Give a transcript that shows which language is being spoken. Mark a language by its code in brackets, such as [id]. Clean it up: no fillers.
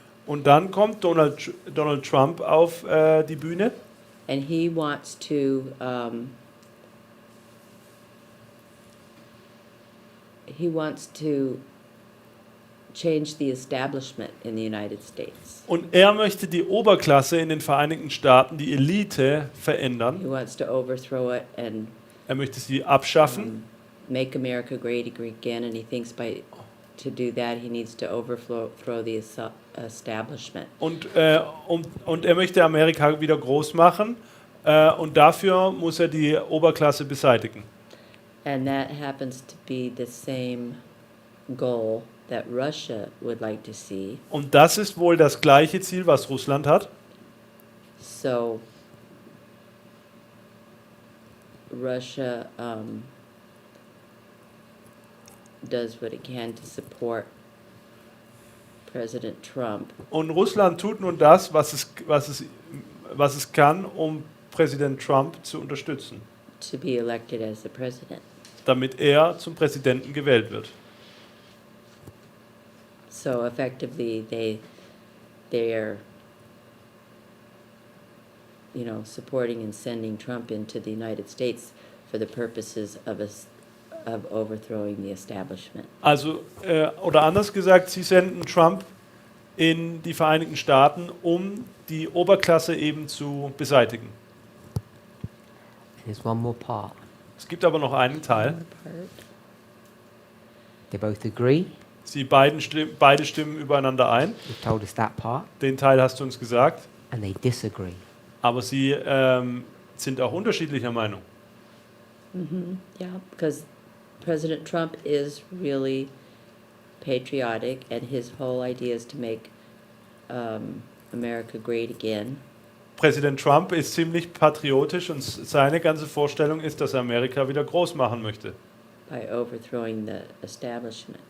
[de] Und dann kommt Donald Trump auf die Bühne [en] and he wants to change the establishment in the United States. [de] und er möchte die Oberklasse in den Vereinigten Staaten, die Elite, [en] He [de] verändern. [en] wants to overthrow it and [de] Er möchte sie abschaffen. [en] make America great again, and he thinks to do that he needs to overthrow the establishment. [de] Und er möchte Amerika wieder groß machen. Und dafür muss er die Oberklasse beseitigen. [en] And that happens to be the same goal that Russia would like to see. [de] Und das ist wohl das gleiche Ziel, was Russland hat. [en] So Russia does what it can to support President Trump. [de] Und Russland tut nun das, was es kann, um Präsident Trump zu unterstützen, [en] To be elected as the president. [de] damit er zum Präsidenten gewählt wird. [en] So effectively, they're, supporting and sending Trump into the United States for the purposes of overthrowing the establishment. [de] Also, oder anders gesagt, sie senden Trump in die Vereinigten Staaten, um die Oberklasse eben zu beseitigen. [en] There's one more part. [de] Es gibt aber noch einen Teil. [en] They both agree. [de] Beide stimmen übereinander ein. [en] You've told us that part. [de] Den Teil hast du uns gesagt. [en] And they disagree. [de] Aber sie sind auch unterschiedlicher Meinung. [en] Yeah, because President Trump is really patriotic, and his whole idea is to make America great again. [de] Präsident Trump ist ziemlich patriotisch und seine ganze Vorstellung ist, dass er Amerika wieder groß machen möchte, [en] By overthrowing the establishment.